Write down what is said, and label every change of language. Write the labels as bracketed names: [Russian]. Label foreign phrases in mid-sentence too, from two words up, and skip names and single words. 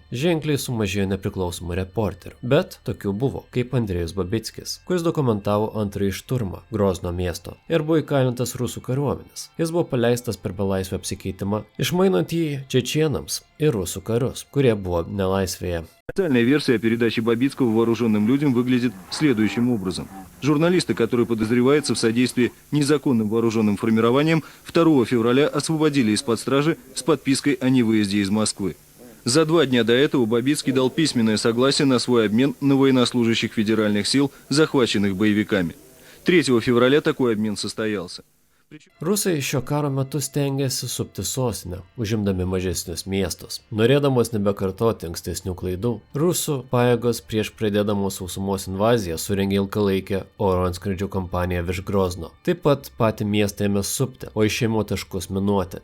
[Lithuanian] Ženkliai sumažėjo nepriklausomų reporterių. Bet tokių buvo, kaip Andrejus Babickis, kuris dokumentavo antrąjį šturmą Grozno miesto ir buvo įkalintas rusų kariuomenės. Jis buvo paleistas per belaisvę apsikeitimą, išmainant jį čečėnams ir rusų karius, kurie buvo nelaisvėje. [Russian] Официальная версия передачи Бабицкого вооруженным людям выглядит следующим образом. Журналисты, которые подозреваются в содействии незаконным вооруженным формированиям, 2 февраля освободили из-под стражи с подпиской о невыезде из Москвы. За 2 дня до этого Бабицкий дал письменное согласие на свой обмен на военнослужащих федеральных сил, захваченных боевиками. 3 февраля такой обмен состоялся. [Lithuanian] Rusai šio karo metu stengiasi supti sostinę, užimdami mažesnius miestus. Norėdamos nebekartoti ankstesnių klaidų, rusų pajėgos prieš pradėdamos sausumos invaziją surengė ilgalaikę oro antskrydžių kampaniją virš Grozno. Taip pat patį miestą ėmė supti, o išėjimo taškus minuoti.